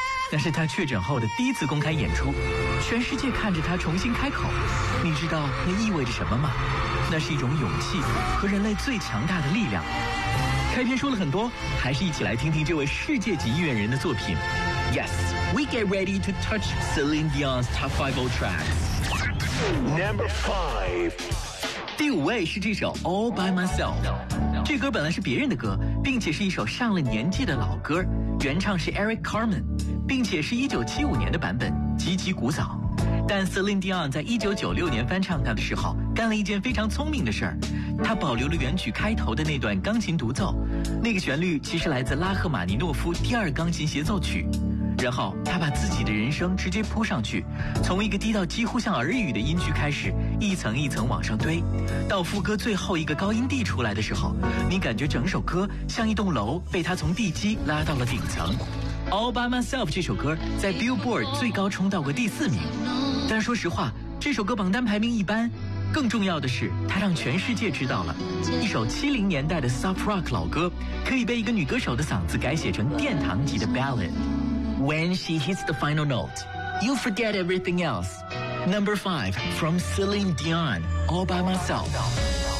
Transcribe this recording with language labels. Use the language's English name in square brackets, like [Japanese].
[Chinese] 那是他确诊后的第一次公开演出，全世界看着他重新开口。你知道那意味着什么吗？那是一种勇气和人类最强大的力量。开篇说了很多，还是一起来听听这位世界级音乐人的作品。 [English] Yes, we get ready to touch Celine Dion's Top 5 Old Tracks. Number 5， [Chinese] 第五位是这首 All by Myself。这歌本来是别人的歌，并且是一首上了年纪的老歌，原唱是 Eric Carmen， 并且是1975年的版本，极其古早。但 Celine Dion 在1996年翻唱它的时候，干了一件非常聪明的事儿，他保留了原曲开头的那段钢琴独奏，那个旋律其实来自拉赫玛尼诺夫第二钢琴协奏曲。然后他把自己的人生直接铺上去，从一个低到几乎像耳语的音区开始，一层一层往上堆，到副歌最后一个高音地出来的时候，你感觉整首歌像一栋楼被他从地基拉到了顶层。 All by Myself 这首歌在 Billboard 最高冲到过第4名，但说实话，这首歌榜单排名一般。更重要的是，它让全世界知道了一首70年代的 Soft Rock 老歌可以被一个女歌手的嗓子改写成殿堂级的 Ballad。 [English] When she hits the final note, you forget everything else. Number 5 from Celine Dion, All by Myself.